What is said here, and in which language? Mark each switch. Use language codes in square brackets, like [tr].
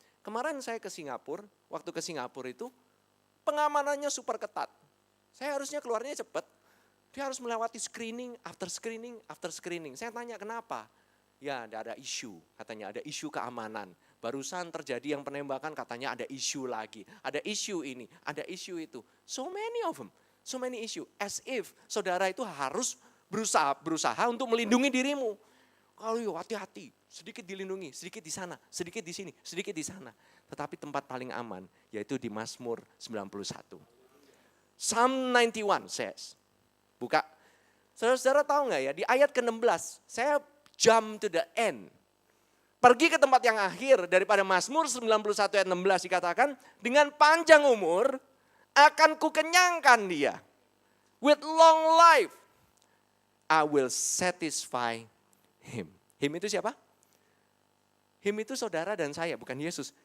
[id] Kemarin saya ke Singapura, waktu ke Singapura itu pengamanannya super ketat. Saya harusnya keluarnya cepat, dia harus melewati screening, [en] after screening, after screening. [id] Saya tanya kenapa? Ya ada isu, katanya ada isu keamanan. Barusan terjadi yang penembakan katanya ada isu lagi. Ada isu ini, ada isu itu. [en] So many of them, so many issue. As if [id] saudara itu harus berusaha untuk melindungi dirimu. Kalau hati-hati, sedikit dilindungi, sedikit di sana, sedikit di sini, sedikit di sana. Tetapi tempat paling aman yaitu di Mazmur 91. [en] Psalm 91 says, [id] buka. Saudara-saudara tahu nggak ya, di ayat ke-16, saya [en] jump to the end. [id] Pergi ke tempat yang akhir daripada Mazmur 91 ayat 16 dikatakan, dengan panjang umur akan kukenyangkan dia. [en] With long life I will satisfy him. [id] Him itu siapa? Him itu saudara dan saya, bukan Yesus.